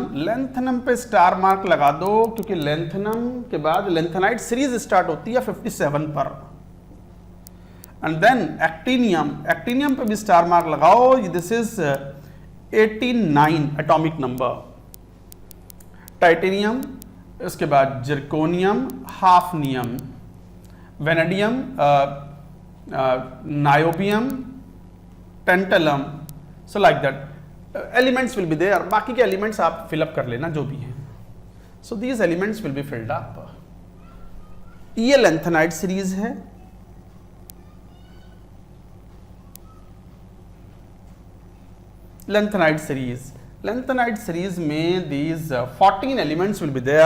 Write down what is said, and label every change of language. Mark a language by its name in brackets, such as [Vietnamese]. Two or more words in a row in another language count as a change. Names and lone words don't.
[Hindi] लेंथेनम पे [English] star mark [Hindi] लगा दो क्योंकि लेंथेनम के बाद [English] lanthanide series start [Hindi] होती है 57 पर। [English] and then actinium, actinium [Hindi] पे भी [English] star mark लगाओ, this is 89 atomic number। titanium, [Hindi] इसके बाद [English] zirconium, hafnium, vanadium, niobium, tantalum, so like that elements will be there. [Hindi] बाकी के एलिमेंट्स आप फिलअप कर लेना जो भी हैं। [English] so these elements will be filled up. [Hindi] ये [English] lanthanide series [Hindi] है। [English] lanthanide series, lanthanide series में these 14 elements will be there।